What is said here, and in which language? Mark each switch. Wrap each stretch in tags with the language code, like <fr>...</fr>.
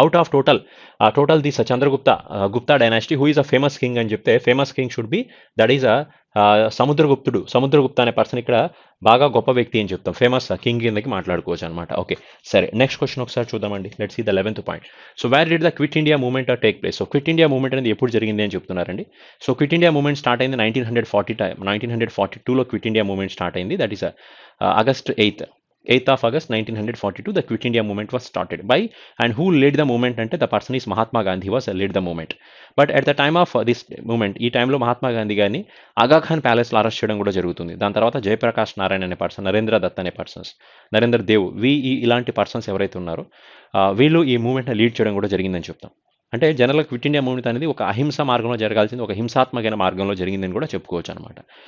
<te>Out of total this Chandragupta Gupta dynasty who is a famous king అని చెప్తే famous king should be that is Samudragupta అనే person ఇక్కడ బాగా గొప్ప వ్యక్తి అని చెప్తాం. ఫేమస్ కింగ్ కిందకి మాట్లాడుకోవచ్చు అనమాట. ఓకే, సరే నెక్స్ట్ క్వశ్చన్ ఒకసారి చూద్దామండి. Let's see the 11th point. So where did the quit India movement take place? So quit India movement అనేది ఎప్పుడు జరిగింది అని చెప్తున్నారండి. So quit India movement start అయింది 1942లో క్విట్ ఇండియా మూవ్మెంట్ స్టార్ట్ అయింది.</te> <en>That is August 8th of August 1942 the Quit India movement was started by, and who led the movement అంటే the person is Mahatma Gandhi was led the movement.</en> <te>But at the time of this moment, ఈ టైంలో మహాత్మా గాంధీ గారిని ఆగాఖాన్ ప్యాలెస్లో arrest చేయడం కూడా జరుగుతుంది. దాని తర్వాత జయప్రకాష్ నారాయణ అనే పర్సన్, నరేంద్ర దత్ అనే పర్సన్స్, నరేంద్ర దేవ్, ఇలాంటి పర్సన్స్ ఎవరైతే ఉన్నారో వీళ్ళు ఈ మూమెంట్ని లీడ్ చేయడం కూడా జరిగిందని చెప్తాం. అంటే జనరల్గా క్విట్ ఇండియా మూవ్మెంట్ అనేది ఒక అహింస మార్గంలో జరగాల్సింది ఒక హింసాత్మకమైన మార్గంలో జరిగిందని కూడా చెప్పుకోవచ్చు అనమాట.</te>